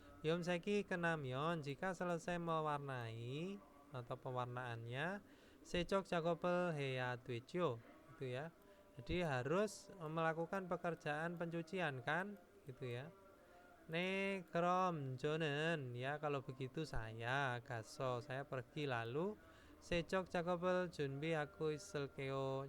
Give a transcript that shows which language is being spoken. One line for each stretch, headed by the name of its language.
Korean: 염색이 끝나면
Indonesian: jika selesai mewarnai atau pewarnaannya
Korean: 세척 작업을 해야 되죠.
Indonesian: Gitu ya. Jadi harus melakukan pekerjaan pencucian kan, gitu ya.
Korean: 네, 그럼 저는
Indonesian: ya kalau begitu saya pergi lalu
Korean: 세척 작업을 준비하고 있을게요.